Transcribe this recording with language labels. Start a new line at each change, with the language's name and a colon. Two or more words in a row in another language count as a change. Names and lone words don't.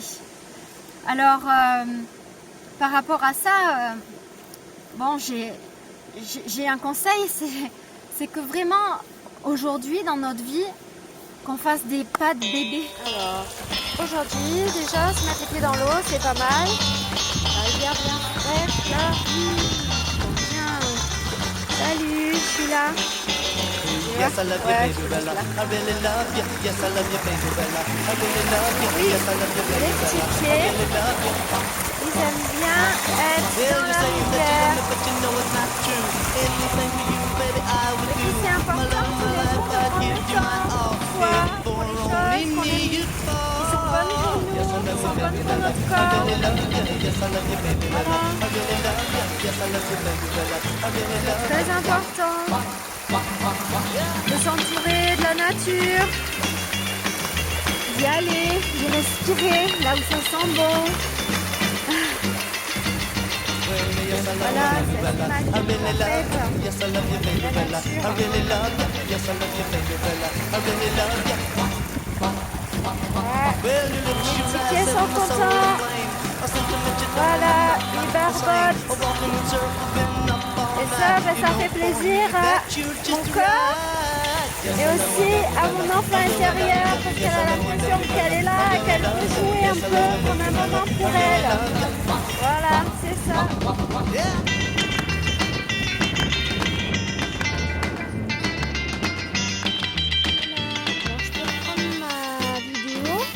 French: Alors, par rapport à ça, j'ai un conseil, c'est que vraiment, aujourd'hui, dans notre vie, qu'on fasse des pas de bébé. Alors, aujourd'hui, déjà, se mettre les pieds dans l'eau, c'est pas mal. La rivière bien fraîche, là. Bien. Salut, je suis là.
English: Yes, I love you,
French: Ouais,
English: baby Bella. I really love you. Yes, I love you, baby Bella. I really love you.
French: Oui,
English: Yes, I love you, baby
French: les
English: Bella.
French: petits
English: I
French: pieds,
English: really love you.
French: ils aiment bien être
English: Well,
French: dans
English: you
French: la
English: say that you
French: rivière.
English: love me, but you know it's not true. Anything for you, baby, I would
French: Et puis
English: do.
French: c'est
English: My
French: important
English: love,
French: tous
English: my
French: les jours
English: life,
French: de
English: I'd
French: prendre
English: give
French: le
English: you my
French: temps
English: all.
French: pour soi, pour les
English: For
French: choses
English: only
French: qu'on
English: me
French: aime,
English: you
French: qui sont bonnes pour
English: fall.
French: nous,
English: Yes, I
French: qui
English: love
French: sont
English: you,
French: bonnes
English: baby
French: pour
English: Bella.
French: notre
English: I
French: corps.
English: really love you. Yes, I love you, baby Bella.
French: Voilà.
English: I really love you. Yes, I love you, baby Bella. I really love you.
French: Très important de s'entourer de la nature, d'y aller, d'y respirer là où ça sent bon. Voilà, c'est assez magique en fait.
English: Yes, I love you, baby
French: La
English: Bella. I
French: nature.
English: really love you. Yes, I love you, baby Bella. I really love you.
French: Ouais.
English: Well, you look
French: Les
English: you
French: petits
English: rise
French: pieds
English: and
French: sont
English: my soul
French: contents.
English: inflamed. I sentiment you
French: Voilà,
English: down,
French: ils
English: I'm
French: barbotent.
English: a walking in circles, been up all
French: Et
English: night.
French: ça, ben,
English: You
French: ça
English: know
French: fait
English: for
French: plaisir
English: me
French: à
English: that you're
French: mon
English: just
French: corps
English: right. Yes,
French: et aussi à mon enfant intérieur parce qu'elle a l'impression qu'elle est là, qu'elle veut jouer un peu comme un moment pour elle. Voilà, c'est ça. Alors, je peux reprendre ma vidéo.